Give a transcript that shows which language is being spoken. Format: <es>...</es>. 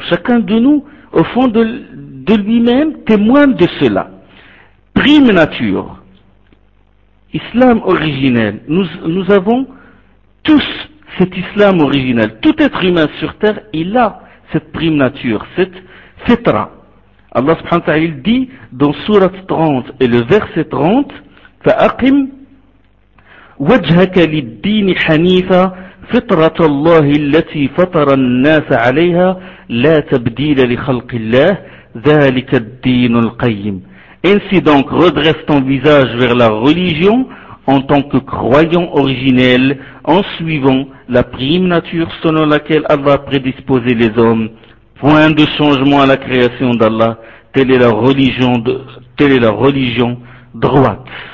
<fr>Chacun de nous, au fond de lui-même, témoigne de cela. Prime nature. Islam originel. Nous avons tous cet islam originel. Tout être humain sur terre, il a cette prime nature, cette fitra. Allah subhanahu wa ta'ala dit dans sourate 30 et le verset 30,</fr> <ar>فَأَقِمْ وَجْهَكَ لِلدِّينِ حَنِيفًا فِطْرَةَ اللَّهِ الَّتِي فَطَرَ النَّاسَ عَلَيْهَا لَا تَبْدِيلَ لِخَلْقِ اللَّهِ ذَلِكَ الدِّينُ الْقَيِّمُ.</ar> <fr>Ainsi donc, redresse ton visage vers la religion en tant que croyant originel, en suivant la prime nature selon laquelle Allah a prédisposé les hommes. Point de changement à la création d'Allah, telle est la religion droite.</fr>